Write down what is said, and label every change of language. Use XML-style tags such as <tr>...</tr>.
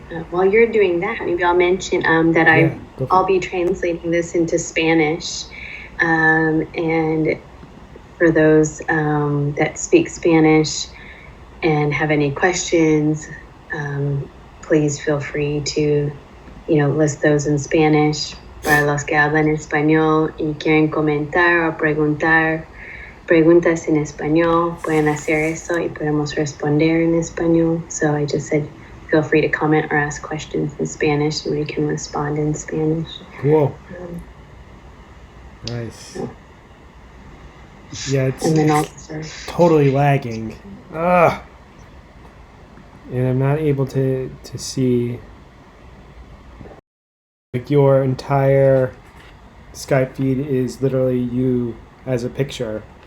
<en>While you're doing that, maybe I'll mention that I'll be translating this into Spanish. And for those that speak Spanish and have any questions, please feel free to, list those in Spanish.</en> <es>Para los que hablan español y quieren comentar o preguntar preguntas en español, pueden hacer eso y podemos responder en español.</es> <en>So I just said, feel free to comment or ask questions in Spanish, and we can respond in Spanish. Cool. Nice. Yeah, it's, and then also totally lagging. Ugh. And I'm not able to see like your entire Skype feed is literally you as a picture.</en>